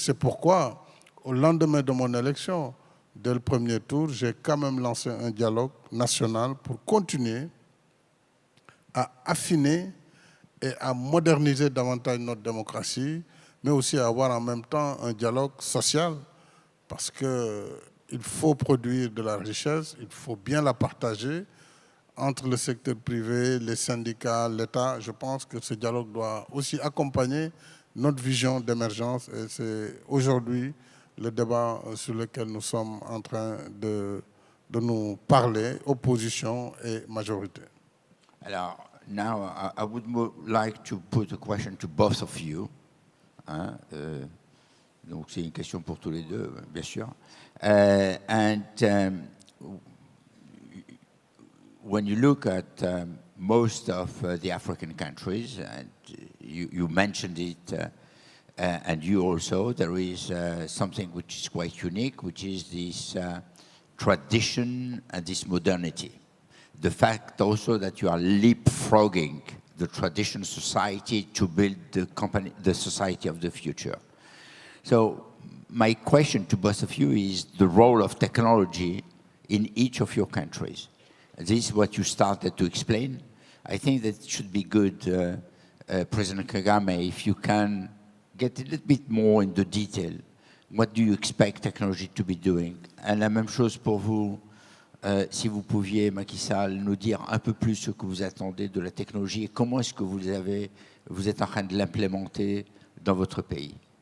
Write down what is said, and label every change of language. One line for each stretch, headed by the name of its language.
French: C'est pourquoi, au lendemain de mon élection, dès le premier tour, j'ai quand même lancé un dialogue national pour continuer à affiner et à moderniser davantage notre démocratie, mais aussi à avoir en même temps un dialogue social, parce qu'il faut produire de la richesse, il faut bien la partager entre le secteur privé, les syndicats, l'État. Je pense que ce dialogue doit aussi accompagner notre vision d'émergence, et c'est aujourd'hui le débat sur lequel nous sommes en train de nous parler, opposition et majorité.
English: Alors, now I would like to put a question to both of you.
French: Hein, donc c'est une question pour tous les deux, bien sûr.
English: When you look at most of the African countries, and you mentioned it, and you also, there is something which is quite unique, which is this tradition and this modernity. The fact also that you are leapfrogging the traditional society to build the society of the future. So my question to both of you is the role of technology in each of your countries. This is what you started to explain. I think that it should be good, President Kagame, if you can get a little bit more in the detail. What do you expect technology to be doing?
French: Et la même chose pour vous, si vous pouviez, Macky Sall, nous dire un peu plus ce que vous attendez de la technologie et comment est-ce que vous êtes en train de l'implémenter dans votre pays.